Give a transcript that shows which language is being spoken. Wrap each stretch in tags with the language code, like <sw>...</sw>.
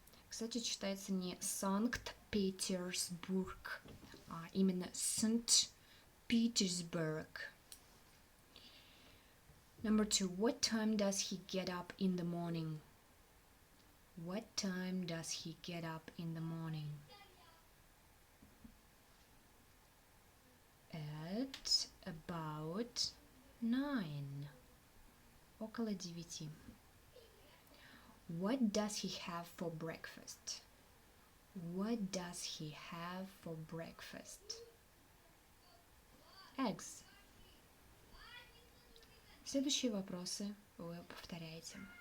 <ru>Кстати, читается не Санкт-Петербург, а именно St-Petersburg.</ru> <en>Number 2. What time does he get up in the morning? What time does he get up in the morning? At about 9.</en> <ru>Около 9.</ru> <en>What does he have for breakfast? What does he have for breakfast? Eggs.</en> <ru>Следующие вопросы вы повторяете.</ru>